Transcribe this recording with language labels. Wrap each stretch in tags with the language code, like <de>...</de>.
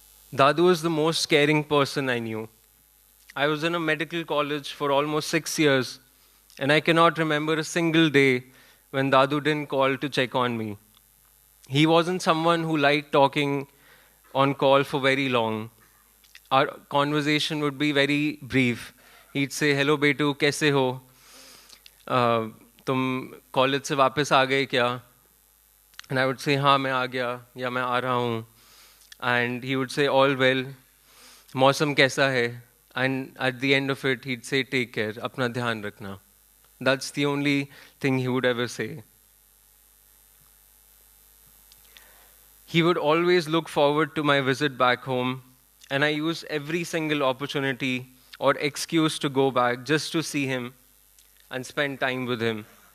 <en>Dadu was the most caring person I knew. I was in a medical college for almost 6 years, and I cannot remember a single day when Dadu didn't call to check on me. He wasn't someone who liked talking on call for very long. Our conversation would be very brief. He'd say, "Hello, betu,</en> <hi>kaise ho? तुम college से वापस आ गए क्या?"</hi> <en>And I would say,</en> <hi>"हाँ, मैं आ गया," या "मैं आ रहा हूँ."</hi> <en>And he would say, "All well.</en> <hi>मौसम कैसा है?"</hi> <en>And at the end of it, he'd say, "Take care,</en> <hi>अपना ध्यान रखना."</hi> <en>That's the only thing he would ever say. He would always look forward to my visit back home, and I used every single opportunity or excuse to go back just to see him and spend time with him.</en>